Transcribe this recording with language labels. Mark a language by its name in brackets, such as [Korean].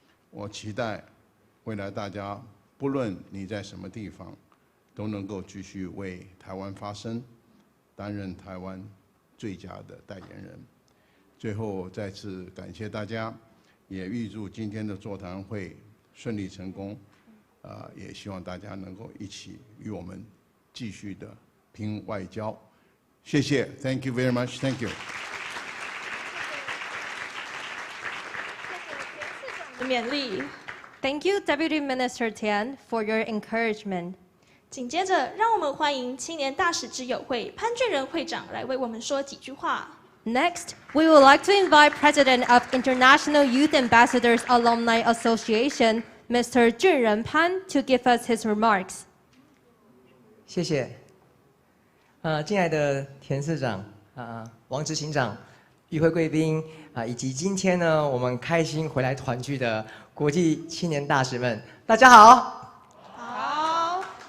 [Chinese] 我期待未来大家不论你在什么地方，都能够继续为台湾发声，担任台湾最佳的代言人。最后再次感谢大家，也预祝今天的座谈会顺利成功。也希望大家能够一起与我们继续的拼外交。谢谢 [English] ，Thank you very much. Thank you. [Chinese] 勉励。 [English] Thank you, Deputy Minister Tian, for your encouragement. [Chinese] 紧接着，让我们欢迎青年大使之友会潘俊仁会长来为我们说几句话。 [English] Next, we would like to invite President of International Youth Ambassadors Alumni Association, Mr. Junren Pan, to give us his remarks. [Chinese] 谢谢。敬爱的田市长、王执行长、与会贵宾以及今天呢，我们开心回来团聚的国际青年大使们，大家好。好。